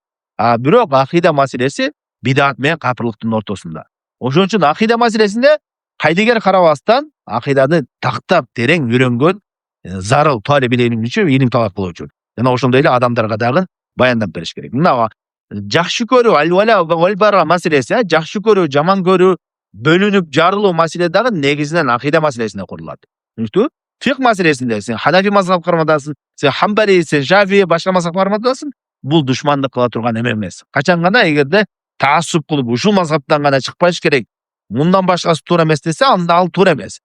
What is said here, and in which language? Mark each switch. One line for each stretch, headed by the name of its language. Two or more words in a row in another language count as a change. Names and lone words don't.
Kyrgyz: Бирок акыйда маселеси бидат менен капырлыктын ортосунда. Ошон үчүн акыйда маселесинде кайдыгер карабастан акыйданы тактап терең үйрөнгөн зарыл талиб илим үчүн, илим талап кылуучу. Жана ошондой эле адамдарга дагы баяндап бериш керек. Мына жакшы көрүү,
Arabic: الولاء والبراء
Kyrgyz: маселеси, жакшы көрүү, жаман көрүү, бөлүнүп жарылуу маселе дагы негизинен акыйда маселесине курулат. Түшүнүктүбү? Фик маселесинде сен Ханафи мазхаб кармадасың, сен Хамбали, сен Шафии, башка мазхаб кармадасың, бул душмандык кыла турган эме эмес. Качан гана эгерде таассуп кылып ушул мазхабтан гана чыкпаш керек, мындан башкасы туура эмес десе, анда ал туура эмес.